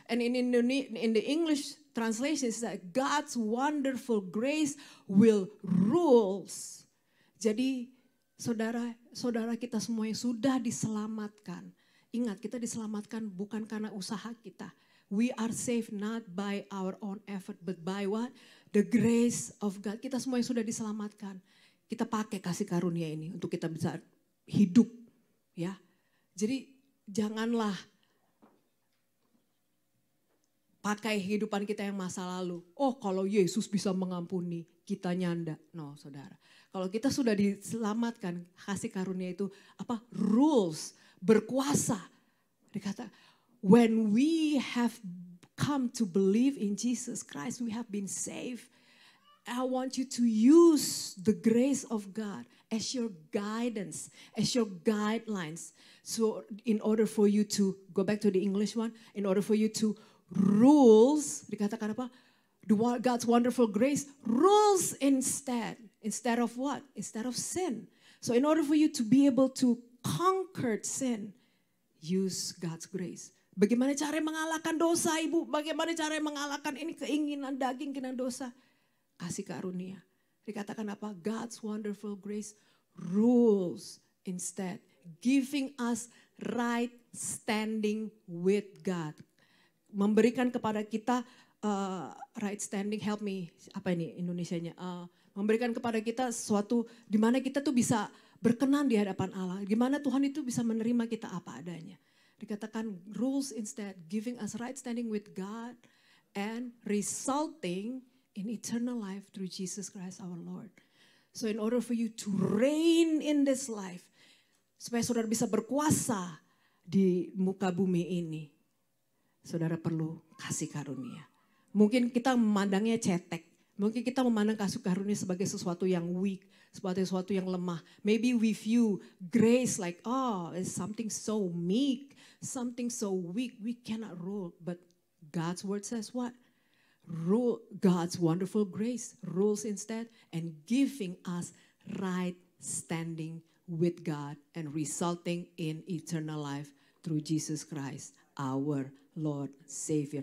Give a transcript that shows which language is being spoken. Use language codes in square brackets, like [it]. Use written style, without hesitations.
[en] And in the English translation is that God's wonderful grace will rules. [id] Jadi saudara kita semua yang sudah diselamatkan. Ingat, kita diselamatkan bukan karena usaha kita. [en] We are saved not by our own effort, but by what? The grace of God. [id] Kita semua yang sudah diselamatkan. Kita pakai kasih karunia ini untuk kita bisa hidup. Ya. Jadi janganlah pakai kehidupan kita yang masa lalu. Oh, kalau Yesus bisa mengampuni, kita nyanda. No, saudara. Kalau kita sudah diselamatkan, kasih karunia itu rules, berkuasa. [en] Dikata, when we have come to believe in Jesus Christ, we have been saved. I want you to use the grace of God as your guidance, as your guidelines. So in order for you to, go back to the English one, in order for you to rules, [id] dikatakan apa? [en] God's wonderful grace rules instead of what? Instead of sin. So in order for you to be able to conquer sin, use God's grace. [id] Bagaimana cara mengalahkan dosa, Ibu? Bagaimana cara mengalahkan ini keinginan daging, keinginan dosa? Kasih karunia. Dikatakan apa? [en] God's wonderful grace rules instead, giving us right standing with God. [id] Memberikan kepada kita right standing, [en] help me, [id] apa ini Indonesianya? Memberikan kepada kita sesuatu di mana kita tuh bisa berkenan di hadapan Allah. Gimana Tuhan itu bisa menerima kita apa adanya. [en] Dikatakan rules instead, giving us right standing with God and resulting in eternal life through Jesus Christ our Lord. So in order for you to reign in this life, [id] supaya saudara bisa berkuasa di muka bumi ini, saudara perlu kasih karunia. Mungkin kita memandangnya cetek, mungkin kita memandang kasih karunia sebagai sesuatu yang weak, sebagai sesuatu yang lemah. [en] Maybe we view grace like, oh, it's something so meek, something so weak, we cannot rule. But God's word says what? Rule, God's wonderful grace rules instead and giving us right standing with God and resulting in eternal life through Jesus Christ, our Lord Savior.